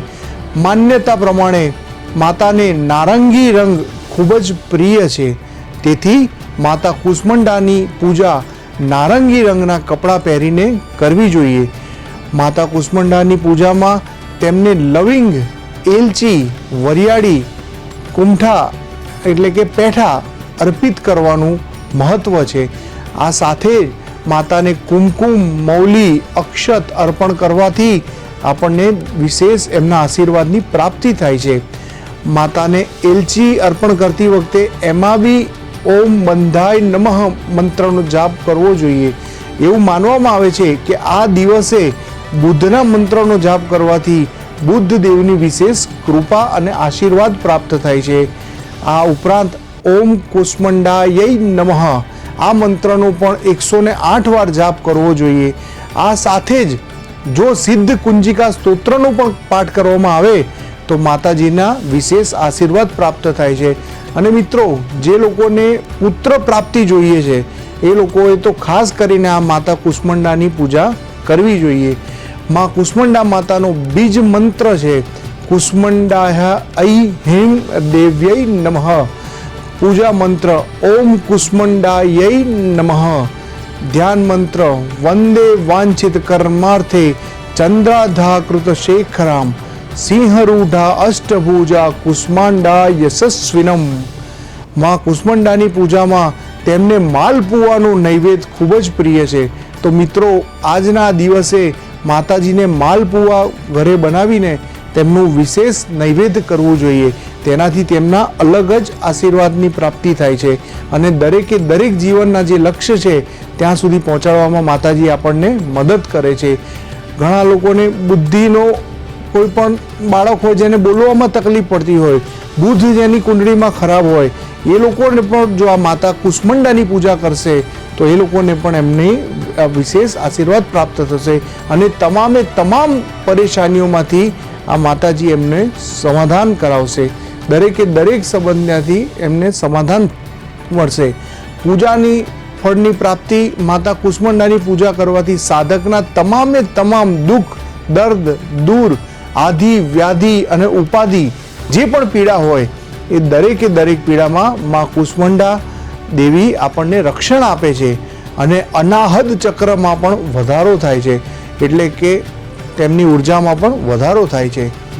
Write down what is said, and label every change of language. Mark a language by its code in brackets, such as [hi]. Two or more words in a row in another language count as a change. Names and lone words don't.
[gu] માન્યતા પ્રમાણે માતાને નારંગી રંગ ખૂબ જ પ્રિય છે, તેથી માતા કુષ્માંડાની પૂજા નારંગી રંગના કપડાં પહેરીને કરવી જોઈએ। માતા કુષ્માંડાની પૂજામાં તેમને લવિંગ, એલચી, વરિયાળી, કુંઠા એટલે કે પેઠા અર્પિત કરવાનું મહત્વ છે। આ સાથે માતાને કુમકુમ, મૌલી, અક્ષત અર્પણ કરવાથી આપણને વિશેષ એમના આશીર્વાદની પ્રાપ્તિ થાય છે। માતાને એલચી અર્પણ કરતી વખતે એમાં [sa] बी ओम बंधाय नमः [gu] મંત્રનો જાપ કરવો જોઈએ। એવું માનવામાં આવે છે કે આ દિવસે બુદ્ધના મંત્રનો જાપ કરવાથી બુદ્ધ દેવની વિશેષ કૃપા અને આશીર્વાદ પ્રાપ્ત થાય છે। આ ઉપરાંત [sa] ओम कुष्मांडायै नमः [gu] આ મંત્રનો પણ 108 વાર જાપ કરવો જોઈએ। આ સાથે જ જો સિદ્ધ કુંજિકા સ્તોત્રનો પણ પાઠ કરવામાં આવે તો માતાજીના વિશેષ આશીર્વાદ પ્રાપ્ત થાય છે। અને મિત્રો, જે લોકોને પુત્ર પ્રાપ્તિ જોઈએ છે એ લોકોએ તો ખાસ કરીને આ માતા કુષ્માંડાની પૂજા કરવી જોઈએ। મા કુષ્માંડા માતાનો બીજ મંત્ર છે [sa] कुष्मांडाय ऐं देव्यै नमः। [gu] પૂજા મંત્ર [sa] ओम कुष्मांडायै नमः। [gu] ધ્યાન મંત્ર [sa] वंदे वांछित कर्मार्थे चंद्राधाकृत शेखराम सिंहरूढ़ा अष्टभुजा कुष्मांडा यशस्विनम। [gu] મા કુષ્માંડાની પૂજામાં તેમને માલપુઆનો નૈવેદ્ય ખૂબ જ પ્રિય છે। તો મિત્રો, આજના દિવસે માતાજીને માલપુઆ ઘરે બનાવીને તેમનું વિશેષ નૈવેદ્ય કરવું જોઈએ। તેનાથી તેમના અલગ જ આશીર્વાદની પ્રાપ્તિ થાય છે અને દરેકે દરેક જીવનના જે લક્ષ્ય છે ત્યાં સુધી પહોંચાડવામાં માતાજી આપણને મદદ કરે છે। ઘણા લોકોને બુદ્ધિનો કોઈ પણ બાળક હોય જેને બોલવામાં તકલીફ પડતી હોય, બુધ જેની કુંડળીમાં ખરાબ હોય, એ લોકોને પણ જો આ માતા કુષ્માંડાની પૂજા કરશે તો એ લોકોને પણ એમની વિશેષ આશીર્વાદ પ્રાપ્ત થશે અને તમામે તમામ પરેશાનીઓમાંથી આ માતાજી એમને સમાધાન કરાવશે। દરેકે દરેક સંબંધમાંથી એમને સમાધાન મળશે. પૂજાની ફળની પ્રાપ્તિ માતા કુષ્માંડાની પૂજા કરવાથી સાધકના તમામે તમામ દુઃખ દર્દ દૂર, આધિ વ્યાધિ અને ઉપાધિ જે પણ પીડા હોય એ દરેકે દરેક પીડામાં મા કુષ્માંડા દેવી આપણને રક્ષણ આપે છે અને અનાહદ ચક્રમાં પણ વધારો થાય છે, એટલે કે તેમની ઉર્જામાં પણ વધારો થાય છે.